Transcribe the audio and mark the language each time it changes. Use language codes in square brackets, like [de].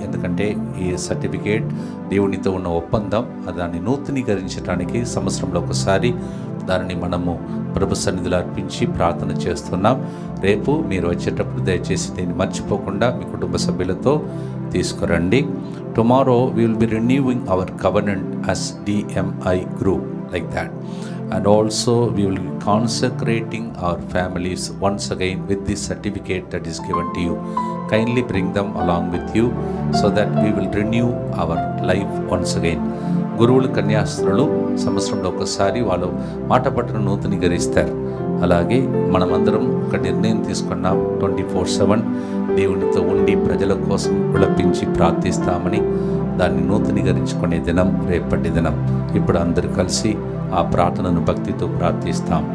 [te] ఎందుకంటే ఈ సర్టిఫికేట్ దేవునితో ఉన్న ఒప్పందం. దాన్ని నూతనీకరించడానికి సంవత్సరంలో ఒకసారి దానిని మనము ప్రభు సన్నిధిలో అర్పించి ప్రార్థన చేస్తున్నాం. రేపు మీరు వచ్చేటప్పుడు దయచేసి దీన్ని మర్చిపోకుండా మీ కుటుంబ సభ్యులతో తీసుకురండి. [en] Tomorrow we will be renewing our covenant as DMI group like that, and also we will be consecrating our families once again with this certificate that is given to you. Kindly bring them along with you so that we will renew our life once again. [te] గురువులు కన్యాస్త్రులు సంవత్సరంలో ఒకసారి వాళ్ళు మాట పట్టును నూతనీకరిస్తారు. అలాగే మనమందరం ఒక నిర్ణయం తీసుకున్నాం, 24/7 దేవునితో ఉండి ప్రజల కోసం విలపించి ప్రార్థిస్తామని. దాన్ని నూతనీకరించుకునే దినం రేపటి దినం. ఇప్పుడు అందరూ కలిసి ఆ ప్రార్థనను భక్తితో ప్రార్థిస్తాం.